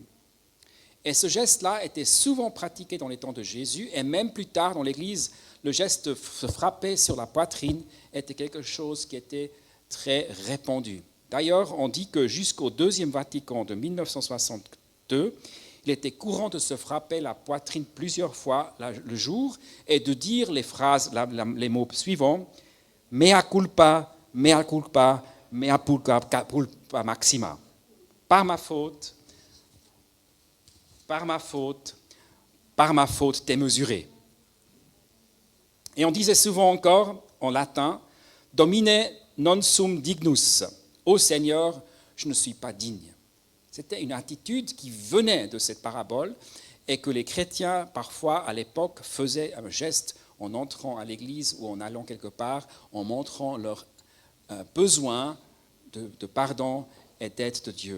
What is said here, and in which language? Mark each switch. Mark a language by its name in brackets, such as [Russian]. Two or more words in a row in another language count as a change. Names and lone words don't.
[French] Et ce geste-là était souvent pratiqué dans les temps de Jésus, et même plus tard dans l'Église, le geste de se frapper sur la poitrine était quelque chose qui était très répandu. D'ailleurs, on dit que jusqu'au Deuxième Vatican de 1962, il était courant de se frapper la poitrine plusieurs fois le jour et de dire les phrases, les mots suivants, « [Latin] mea culpa, mea culpa, mea culpa maxima ». [French] Par ma faute, par ma faute démesurée. Et on disait souvent encore, en latin, « [Latin] Domine non sum dignus ». [French] « Ô Seigneur, je ne suis pas digne ». C'était une attitude qui venait de cette parabole et que les chrétiens, parfois, à l'époque, faisaient un geste en entrant à l'église ou en allant quelque part, en montrant leur besoin de pardon et d'aide de Dieu.